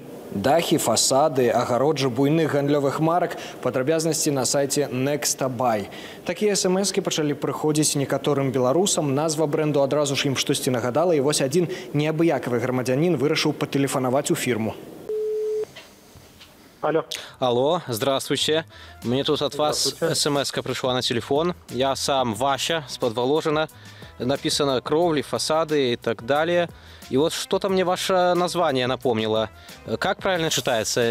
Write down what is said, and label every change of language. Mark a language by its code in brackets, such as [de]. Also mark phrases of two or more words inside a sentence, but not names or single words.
[be] Дахі, фасады, агароджы буйных гандлёвых марак, падрабязнасці на сайце Nextabay. Такія смс-кі пачалі прыходзіць некаторым беларусам, назва бренду адразу ж ім штосьці нагадала, і вось адзін неабыякавы грамадзянін вырашыў патэлефанаваць у фірму. [ru] Алло. Алло, здравствуйте. Мне тут от вас смс-ка пришла на телефон. Я сам Вася с Подволожина. Написано кровли, фасады и так далее. И вот что-то мне ваше название напомнило. Как правильно читается?